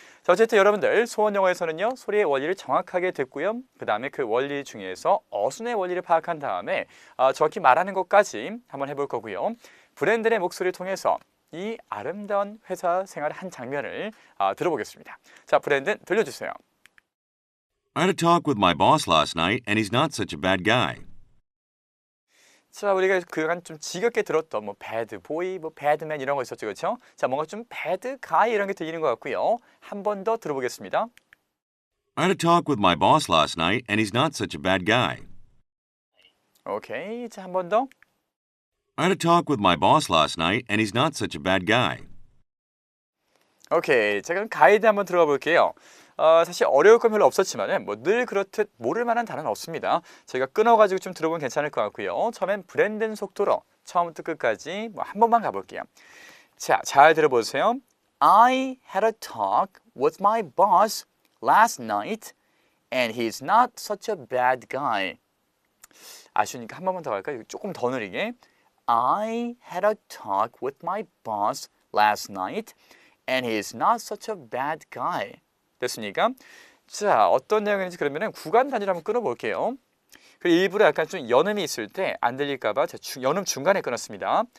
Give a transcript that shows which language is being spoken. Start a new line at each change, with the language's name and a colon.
Korean: 자, 어쨌든 여러분들 소원영어에서는요 소리의 원리를 정확하게 듣고요, 그 다음에 그 원리 중에서 어순의 원리를 파악한 다음에 정확히 말하는 것까지 한번 해볼 거고요. 브랜든의 목소리를 통해서 이 아름다운 회사 생활의 한 장면을 들어보겠습니다. 자, 브랜든 들려주세요.
English: I had a talk with my boss last night, and he's not such a bad guy.
Korean: 자, 우리가 그간 좀 지겹게 들었던 뭐 bad boy, 뭐 bad man 이런 거 있었죠, 그렇죠? 자, 뭔가 좀 bad guy 이런 게 들리는 것 같고요. 한 번 더 들어보겠습니다.
English: I had a talk with my boss last night, and he's not such a bad guy.
Korean: 오케이, 자, 한 번 더.
English: I had a talk with my boss last night, and he's not such a bad guy.
Korean: 오케이, 자, 그럼 가이드 한번 들어가 볼게요. 사실 어려울 건 별로 없었지만은 뭐 늘 그렇듯 모를 만한 단어는 없습니다. 저희가 끊어가지고 좀 들어보면 괜찮을 것 같고요. 처음엔 브랜든 속도로 처음부터 끝까지 뭐 한 번만 가볼게요. 자, 잘 들어보세요.
English: I had a talk with my boss last night, and he's not such a bad guy.
Korean: 아쉬우니까 한 번만 더 갈까요? 조금 더 느리게.
English: I had a talk with my boss last night, and he's not such a bad guy.
Korean: 됐습니까? 자, 어떤 내용인지 그러면은 구간 단위로 한번 끊어볼게요. 그리고 일부러 약간 좀 연음이 있을 때 안 들릴까봐 제가 연음 중간에 끊었습니다.